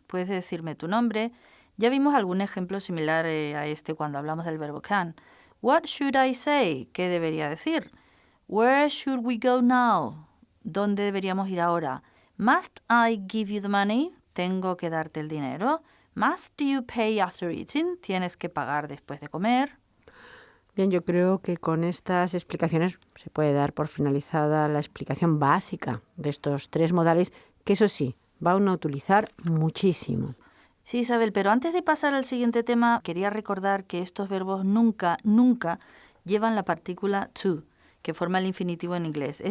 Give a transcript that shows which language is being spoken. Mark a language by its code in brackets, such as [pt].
[es] ¿Puedes decirme tu nombre? Ya vimos algún ejemplo similar a este cuando hablamos del verbo can. [en] What should I say? [es] ¿Qué debería decir? [en] Where should we go now? [es] ¿Dónde deberíamos ir ahora? [en] Must I give you the money? [es] ¿Tengo que darte el dinero? [en] Must you pay after eating? [es] ¿Tienes que pagar después de comer? Bien, yo creo que con estas explicaciones se puede dar por finalizada la explicación básica de estos 3 modales, que eso sí, va uno a utilizar muchísimo. Sí, Isabel, pero antes de pasar al siguiente tema, quería recordar que estos verbos nunca llevan la partícula to, que forma el infinitivo en inglés.